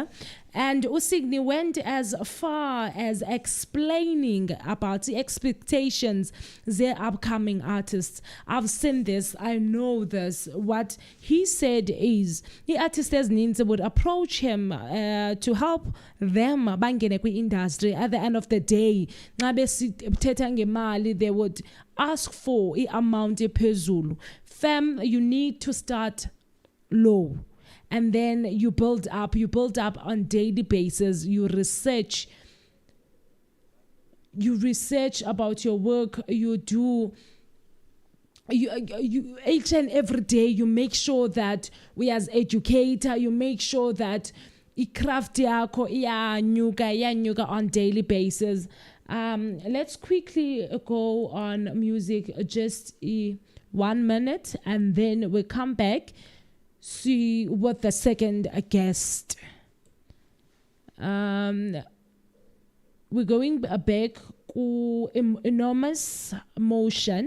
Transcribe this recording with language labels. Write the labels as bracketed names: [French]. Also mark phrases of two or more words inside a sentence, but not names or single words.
[English] And Usigny went as far as explaining about the expectations their upcoming artists. I've seen this, I know this. What he said is the artists needs would approach him to help them [Xhosa] bangene kwi-industry. [English] At the end of the day, they would ask for the amount ephezulu. Fam, you need to start low. And then you build up on daily basis. You research about your work. You do you each and every day you make sure that we as educator, you make sure that [Xhosa] i-craft yakho iyanyuka [English] on daily basis. Let's quickly go on music, just 1 minute, and then we come back, see what the second guest. We're going back to enormous motion.